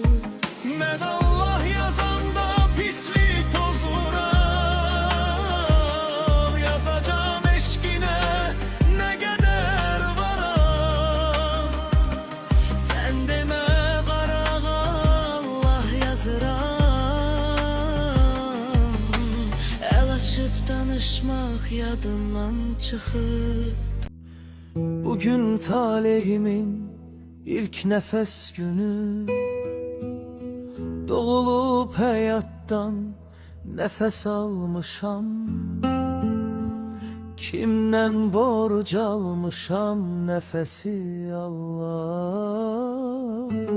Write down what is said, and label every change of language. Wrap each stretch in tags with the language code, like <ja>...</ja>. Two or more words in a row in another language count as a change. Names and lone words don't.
<az>Mən Allah yazanda pislik pozuram, yazacağım eşqinə nə qədər varam. Sən demə qarağa Allah yazıram, əl açıb danışmaq yadımdan çıxır.</az> <tr>Bugün talehimin ilk nefes günü, doğulup hayattan nefes almışam. Kimden borç almışam nefesi Allah.</tr>